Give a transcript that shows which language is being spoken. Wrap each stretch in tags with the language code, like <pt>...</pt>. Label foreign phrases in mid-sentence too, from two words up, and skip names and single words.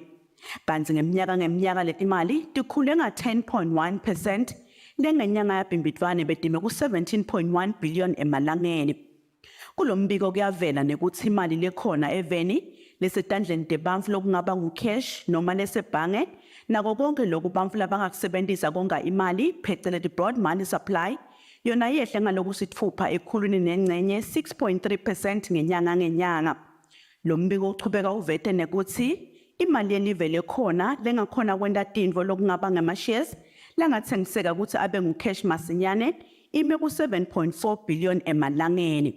<ss>Kanti ngeminyaka letimali tikhule nga-10.1% lengenyanga yabhimbidvwane betime ku-17.1 billion emalangeni. Kulo mbiko kuyavela nekuthi imali lekhona eveni lesetandleni tebantfu lokungaba ngu-cash noma lesebhange nako konke lokhu bantfu labangakusebentisa konga imali pheceleti</ss> <en>broad money supply</en> <ss>yona yehle ngalokusithupha ekhulwini nengxenye 6.3% ngenyanga ngenyanga. Lo mbiko uchubeka uvete nekuthi imali yelive lekhona lengakhona kwenta tintfo lokungaba ngama-shares langathengiseka ukuthi abe ngu-cash masinyane ime ku-7.4 billion emalangeni.</ss>